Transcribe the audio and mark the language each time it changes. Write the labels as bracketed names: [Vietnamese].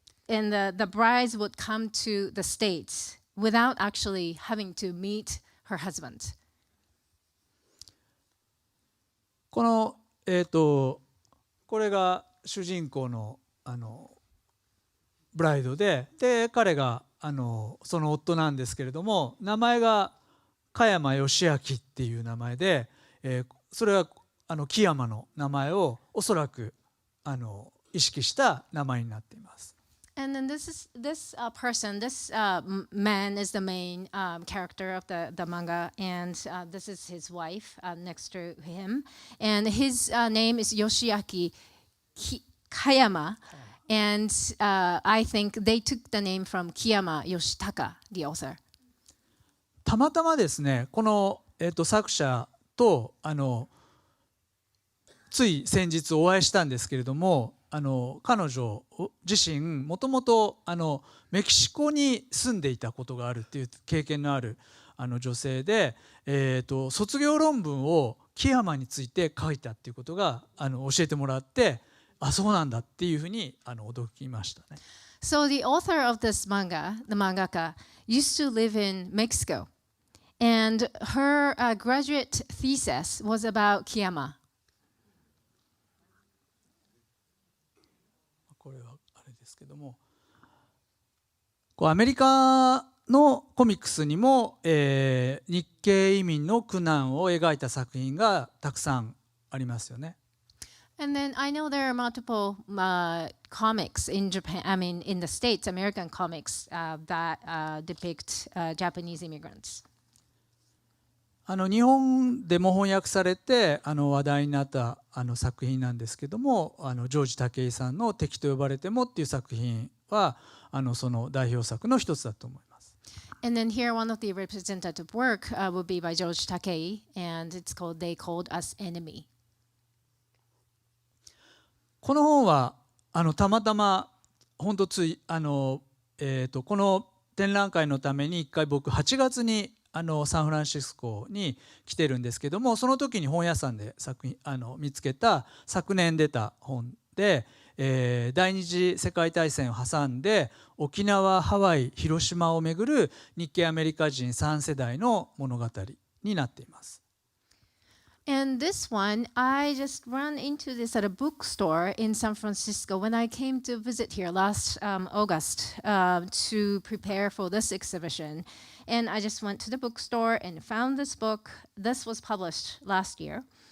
[English] the brides would come to the States without actually having to meet her husband. [Japanese] このこれが主人公のブライドで、彼がその夫なんですけれども、名前が加山義明っていう名前で、それは木山の名前をおそらく意識した名前になっています。 [English] And then this man is the main character of the manga, and this is his wife next to him, and his name is Yoshiaki Kayama, and I think they took the name from Kiyama Yoshitaka, the author. [Japanese] たまたまですね、この、作者とつい先日お会いしたんですけれども、彼女自身もともとメキシコに住んでいたことがあるっていう経験のある女性で、卒業論文を木山について書いたっていうことが教えてもらって、あ、そうなんだっていうふうに驚きましたね。 [English] So the author of this manga, the mangaka, used to live in Mexico, and her graduate thesis was about Kiyama. [Japanese] これはあれですけども、アメリカのコミックスにも、日系移民の苦難を描いた作品がたくさんありますよね。 [English] And then I know there are multiple comics in Japan, I mean in the States, American comics that depict Japanese immigrants. [Japanese] 日本でも翻訳されて話題になった作品なんですけども、ジョージ・タケイさんの「敵と呼ばれても」っていう作品はその代表作の一つだと思います。 [English] And then here one of the representative work would be by George Takei, and it's called They Called Us Enemy. [Japanese] この本はたまたま本当ついこの展覧会のために一回僕8月にサンフランシスコに来てるんですけども、その時に本屋さんで作品見つけた昨年出た本で、第二次世界大戦を挟んで沖縄、ハワイ、広島をめぐる日系アメリカ人3世代の物語になっています。 [English] And this one, I just ran into this at a bookstore in San Francisco when I came to visit here last August to prepare for this exhibition. And I just went to the bookstore and found this book. This was published last year.